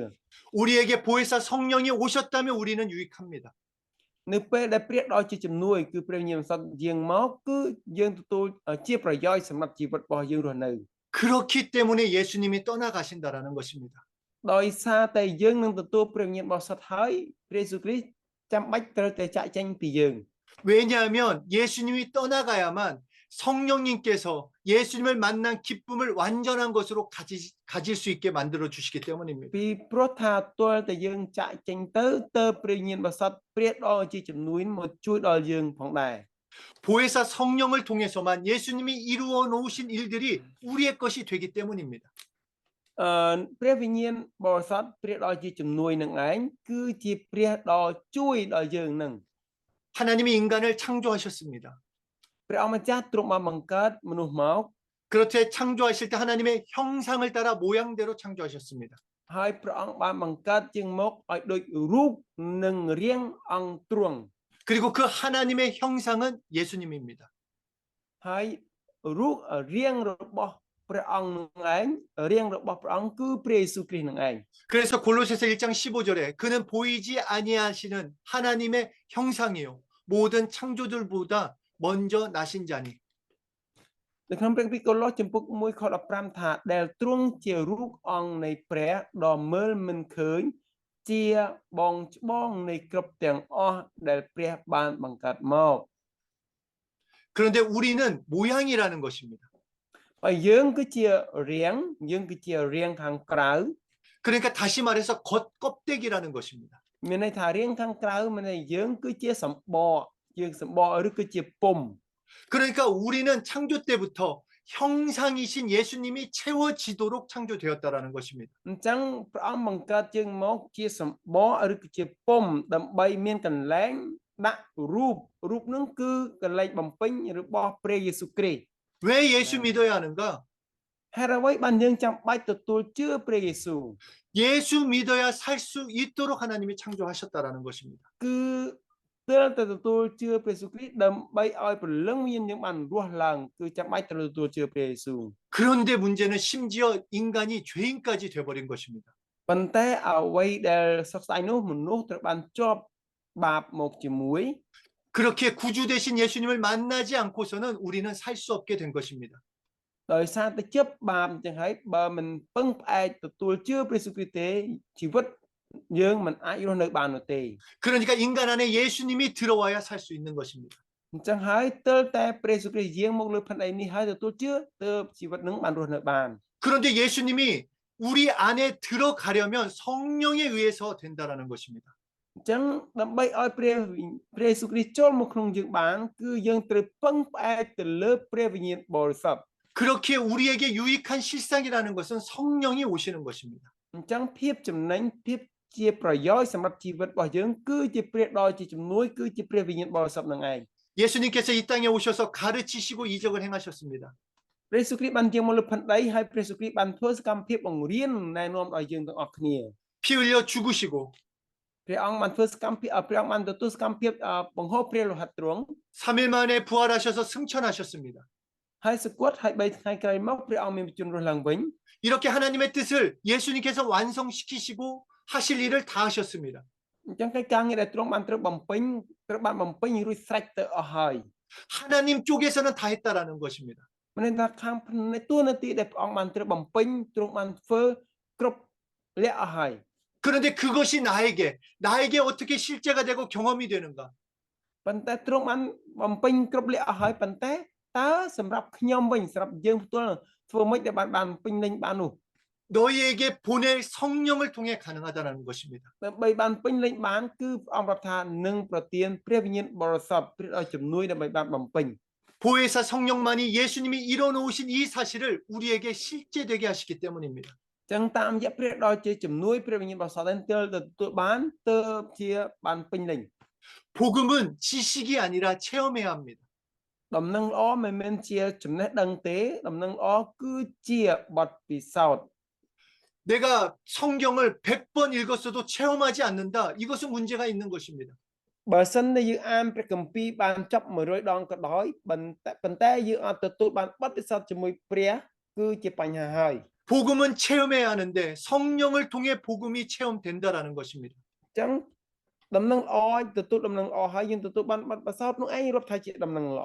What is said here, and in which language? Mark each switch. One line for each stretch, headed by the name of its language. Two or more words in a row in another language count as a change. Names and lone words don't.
Korean: 우리에게 보혜사 성령이 오셨다면 우리는 유익합니다.
Khmer: នៅពេលដែលព្រះដល់ជាជំនួយគឺព្រះវិញ្ញាណបរិសុទ្ធយាងមកគឺយើងទទួលជាប្រយោជន៍សម្រាប់ជីវិតរបស់យើងរស់នៅ
Korean: 그렇기 때문에 예수님이 떠나가신다라는 것입니다.
Khmer: ដោយសារតែយើងនឹងទទួលព្រះវិញ្ញាណបរិសុទ្ធហើយព្រះយេស៊ូវគ្រីស្ទចាំបាច់ត្រូវតែចាក់ចេញពីយើង
Korean: 왜냐하면 예수님이 떠나가야만 성령님께서 예수님을 만난 기쁨을 완전한 것으로 가질 수 있게 만들어 주시기 때문입니다.
Khmer: ពីព្រោះថាទាល់តែយើងចាក់ចេញទៅព្រះវិញ្ញាណបរិសុទ្ធព្រះដល់ជាជំនួយមកជួយដល់យើងផងដែរ
Korean: 보혜사 성령을 통해서만 예수님이 이루어 놓으신 일들이 우리의 것이 되기 때문입니다.
Khmer: ព្រះវិញ្ញាណបរិសុទ្ធព្រះដល់ជាជំនួយនឹងឯងគឺជាព្រះដល់ជួយដល់យើងនឹង
Korean: 하나님이 인간을 창조하셨습니다.
Khmer: ព្រះអង្គម្ចាស់ទ្រង់បានបង្កើតមនុស្សមក
Korean: 그렇게 창조하실 때 하나님의 형상을 따라 모양대로 창조하셨습니다.
Khmer: ហើយព្រះអង្គបានបង្កើតជាងមកឲ្យដូចរូបនិងរាងអង្គទ្រង់
Korean: 그리고 그 하나님의 형상은 예수님입니다.
Khmer: ហើយរូបរាងរបស់ព្រះអង្គនឹងឯងរាងរបស់ព្រះអង្គគឺព្រះយេស៊ូវគ្រីស្ទនឹងឯង
Korean: 그래서 골로새서 1장 15절에 그는 보이지 아니하시는 하나님의 형상이요 모든 창조들보다 먼저 나신 자니.
Khmer: នៅក្នុងព្រះគម្ពីរកូឡូសចំពុក1ខ15ថាដែលទ្រង់ជារូបអង្គនៃព្រះដ៏មើលមិនឃើញជាបងច្បងនៃគ្រប់ទាំងអស់ដែលព្រះបានបង្កើតមក
Korean: 그런데 우리는 모양이라는 것입니다.
Khmer: ហើយយើងគឺជារាងខាងក្រៅ
Korean: 그러니까 다시 말해서 겉껍데기라는 것입니다.
Khmer: មានន័យថារាងខាងក្រៅមានន័យយើងគឺជាសម្បកយើងសម្បកឬគឺជាពុំ
Korean: 그러니까 우리는 창조 때부터 형상이신 예수님이 채워지도록 창조되었다라는 것입니다.
Khmer: អញ្ចឹងព្រះអង្គបង្កើតយើងមកជាសម្បកឬគឺជាពុំដើម្បីមានកន្លែងដាក់រូបនឹងគឺកន្លែងបំពេញរបស់ព្រះយេស៊ូវគ្រីស្ទ
Korean: 왜 예수 믿어야 하는가?
Khmer: ហេតុអ្វីបានយើងចាំបាច់ទទួលជឿព្រះយេស៊ូវ
Korean: 예수 믿어야 살 수 있도록 하나님이 창조하셨다라는 것입니다.
Khmer: គឺទើបតែទទួលជឿព្រះយេស៊ូវគ្រីស្ទដើម្បីឲ្យព្រលឹងមានយើងបានរស់ឡើងគឺចាំបាច់ត្រូវទទួលជឿព្រះយេស៊ូវ
Korean: 그런데 문제는 심지어 인간이 죄인까지 돼버린 것입니다.
Khmer: ប៉ុន្តែអ្វីដែលសោកស្ដាយនោះមនុស្សត្រូវបានជាប់បាបមកជាមួយ
Korean: 그렇게 구주 되신 예수님을 만나지 않고서는 우리는 살 수 없게 된 것입니다.
Khmer: ដោយសារតែជាប់បាបអញ្ចឹងហើយបើមិនពឹងផ្អែកទទួលជឿព្រះយេស៊ូវគ្រីស្ទទេជីវិតយើងមិនអាចរស់នៅបាននោះទេ
Korean: 그러니까 인간 안에 예수님이 들어와야 살 수 있는 것입니다.
Khmer: អញ្ចឹងហើយទើបតែព្រះយេស៊ូវគ្រីស្ទយាងមកលើផែនដីនេះហើយទទួលជឿទើបជីវិតនឹងបានរស់នៅបាន
Korean: 그런데 예수님이 우리 안에 들어가려면 성령에 의해서 된다라는 것입니다.
Khmer: អញ្ចឹងដើម្បីឲ្យព្រះយេស៊ូវគ្រីស្ទចូលមកក្នុងយើងបានគឺយើងត្រូវពឹងផ្អែកទៅលើព្រះវិញ្ញាណបរិសុទ្ធ
Korean: 그렇게 우리에게 유익한 실상이라는 것은 성령이 오시는 것입니다.
Khmer: អញ្ចឹងភាពចំណេញភាពជាប្រយោជន៍សម្រាប់ជីវិតរបស់យើងគឺជាព្រះដ៏ជាជំនួយគឺជាព្រះវិញ្ញាណបរិសុទ្ធនឹងឯង
Korean: 예수님께서 이 땅에 오셔서 가르치시고 이적을 행하셨습니다.
Khmer: ព្រះយេស៊ូវគ្រីស្ទបានជាមកលើផែនដីហើយព្រះយេស៊ូវគ្រីស្ទបានធ្វើសកម្មភាពបង្រៀនណែនាំដល់យើងទាំងអស់គ្នា
Korean: 피 흘려 죽으시고
Khmer: ព្រះអង្គបានធ្វើសកម្មភាពព្រះអង្គបានទទួលសកម្មភាពបង្ហូរព្រះលោហិតទ្រង់
Korean: 3일 만에 부활하셔서 승천하셨습니다.
Khmer: ហើយសគត់ហើយ3ថ្ងៃក្រោយមកព្រះអង្គមានបញ្ជូនរស់ឡើងវិញ
Korean: 이렇게 하나님의 뜻을 예수님께서 완성시키시고 하실 일을 다 하셨습니다.
Khmer: អញ្ចឹងការងារដែលទ្រង់បានត្រូវបានបំពេញរួចស្រេចទៅអស់ហើយ
Korean: 하나님 쪽에서는 다 했다라는 것입니다.
Khmer: មិនថាខាងតួនាទីដែលព្រះអង្គបានត្រូវបំពេញទ្រង់បានធ្វើគ្រប់លក្ខអស់ហើយ
Korean: 그런데 그것이 나에게 어떻게 실제가 되고 경험이 되는가?
Khmer: ប៉ុន្តែទ្រង់បានបំពេញគ្រប់លក្ខអស់ហើយប៉ុន្តែតើសម្រាប់ខ្ញុំវិញសម្រាប់យើងផ្ទាល់ធ្វើម៉េចដែលបានពេញលេញបាននោះ
Korean: 너희에게 보낼 성령을 통해 가능하다는 것입니다.
Khmer: ដើម្បីបានពេញលេញបានគឺព្រះអង្គប្រាប់ថានឹងប្រទានព្រះវិញ្ញាណបរិសុទ្ធព្រះឲ្យជំនួយដើម្បីបានបំពេញ
Korean: 보혜사 성령만이 예수님이 이뤄놓으신 이 사실을 우리에게 실제되게 하시기 때문입니다.
Khmer: ចឹងតាមរយៈព្រះដ៏ជាជំនួយព្រះវិញ្ញាណបរិសុទ្ធដែលទទួលបានទើបជាបានពេញលេញ
Korean: 복음은 지식이 아니라 체험해야 합니다.
Khmer: ដំណឹងល្អមិនមែនជាចំណេះដឹងទេដំណឹងល្អគឺជាបទពិសោធន៍
Korean: 내가 성경을 100번 읽었어도 체험하지 않는다. 이것은 문제가 있는 것입니다.
Khmer: បើសិនតែយើងអានព្រះគម្ពីរបានចប់100ដងក៏ដោយប៉ុន្តែយើងអត់ទទួលបានបទពិសោធន៍ជាមួយព្រះគឺជាបញ្ហាហើយ
Korean: 복음은 체험해야 하는데 성령을 통해 복음이 체험된다라는 것입니다.
Khmer: ចឹងដំណឹងល្អទទួលដំណឹងល្អហើយយើងទទួលបានបទពិសោធន៍នោះឯងរាប់ថាជាដំណឹងល្អ